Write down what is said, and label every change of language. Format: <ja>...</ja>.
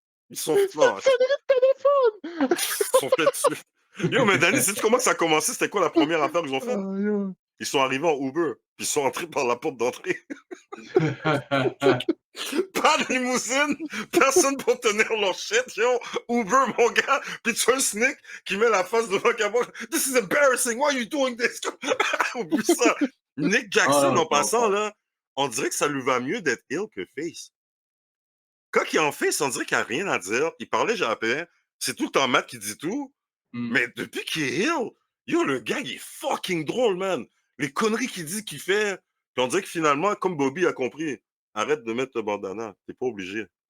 <fr>Ils sont forts. Ils sont faits dessus. Yo, mais Danny, sais-tu comment ça a commencé? C'était quoi la première affaire qu'ils ont faite? Ils sont arrivés en Uber, puis ils sont entrés par la porte d'entrée. Pas de limousine, personne pour tenir leur shit, yo. Uber, mon gars. Puis tu as un Snick qui met la face devant la caméra.</fr> <en>This is embarrassing, why are you doing this?</en> <fr>Oublie ça. Nick Jackson, en passant, là, on dirait que ça lui va mieux d'être heel que face. Quand il est en face, on dirait qu'il n'a rien à dire. Il parlait jamais. C'est tout le temps Matt qui dit tout. Mais depuis qu'il est heel, yo, le gars, il est fucking drôle, man. Les conneries qu'il dit, qu'il fait. Puis on dirait que finalement, comme Bobby a compris, arrête de mettre le bandana. T'es pas obligé.</fr>